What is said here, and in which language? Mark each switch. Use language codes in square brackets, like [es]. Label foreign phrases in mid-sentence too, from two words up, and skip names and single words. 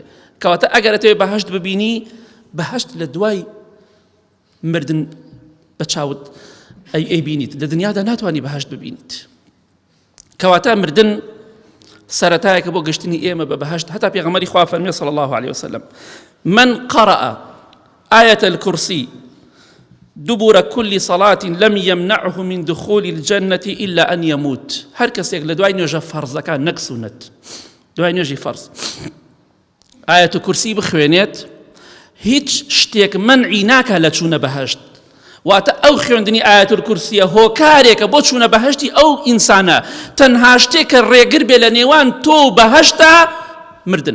[ckb] کەواتە ئەگەر تۆی بەهەشت ببینی، بەهەشت لە دوای مردن بە چاوت ئەی بینیت، لە دنیادا ناتوانانی بەهەشت ببینیت. کەواتە مردن سەرەتایەکە بۆ گەشتنی ئێمە بە بەهەشت. هەتا پێغەمبەری خوا فەرمێ [ar] صلی الله عليه وسلم: من قرأ آية الكرسي دبر كل صلاة لم يمنعه من دخول الجنة إلا أن يموت. [ckb] هر کەسێک لە دوای نوێژە فەرزەکان نەک سونەت، دوای نوێژی فەرز ئایەت کورسی بخوێنێت، هیچ شتێک منعی ناکە لە چوونە بەهەشت. واتە ئەو خوێندنی ئایەت کورسیە هۆکارێکە بۆ چوونە بەهەشتی ئەو ئینسانە. تەنها شتێکە ڕێگر بێ لە نێوان تۆ و بەهەشتا مردنە.